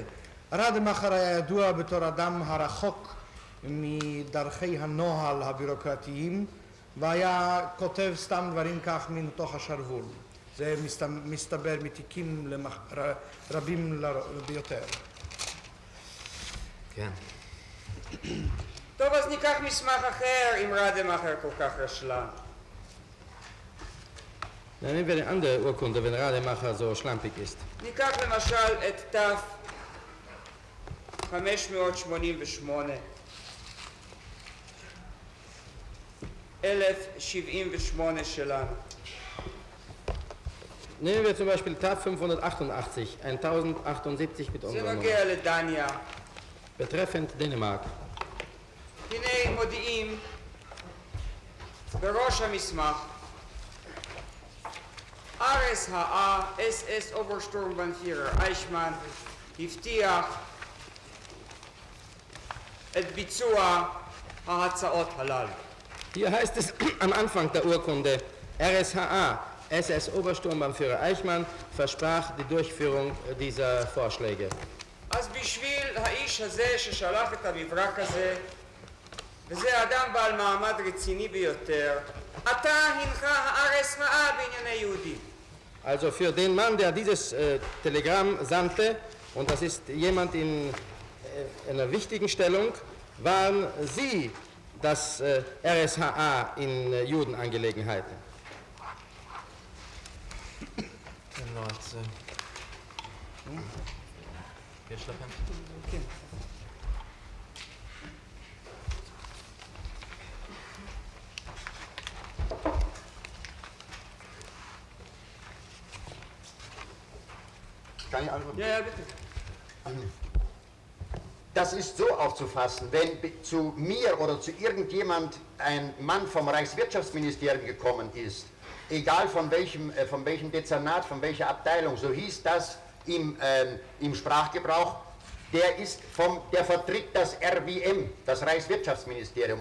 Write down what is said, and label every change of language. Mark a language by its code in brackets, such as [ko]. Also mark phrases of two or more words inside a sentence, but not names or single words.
[he] רדמאכר היה ידוע בתור אדם הרחוק מדרכי הנוהל הבירוקרטיים, והיה כותב סתם דברים כך מתוך השרוול. זה מסתבר מתיקים רבים ביותר. כן. טוב, אז ניקח מסמך אחר אם רדמאכר כל כך רשלן. [de] Dann nehmen wir eine andere Urkunde, wenn Rademacher so schlampig ist. [he] ניקח למשל את ת' 588, 1078 שלנו. [de] Nehmen wir zum Beispiel TAF 588, 1078 mit [he] זה [de] unserer [he] נוגע [de] Nummer. [he] לדניה. [de] Betreffend Dänemark. [he] הנה מודיעים בראש המסמך RSHA, [de] SS Obersturmbannführer [he] אייכמן, הבטיח את ביצוע ההצעות הללו. [de] Hier heißt es am Anfang der Urkunde, RSHA, SS Obersturmbannführer Eichmann, versprach die Durchführung dieser Vorschläge. [he] אז בשביל האיש הזה ששלח את המברק הזה, וזה אדם בעל מעמד רציני ביותר, אתה הנחה ה-RSHA בענייני יהודים. [de] Also für den Mann, der dieses Telegramm sandte, und das ist jemand in einer wichtigen Stellung, waren Sie das RSHA in Judenangelegenheiten. [he] לא, אז... יש לכם? כן. [de] Kann ich antworten? Ja, bitte. Das ist so aufzufassen, wenn zu mir oder zu irgendjemand ein Mann vom Reichswirtschaftsministerium gekommen ist, egal von welchem Dezernat, von welcher Abteilung, so hieß das im Sprachgebrauch, der vertritt das RWM, das Reichswirtschaftsministerium.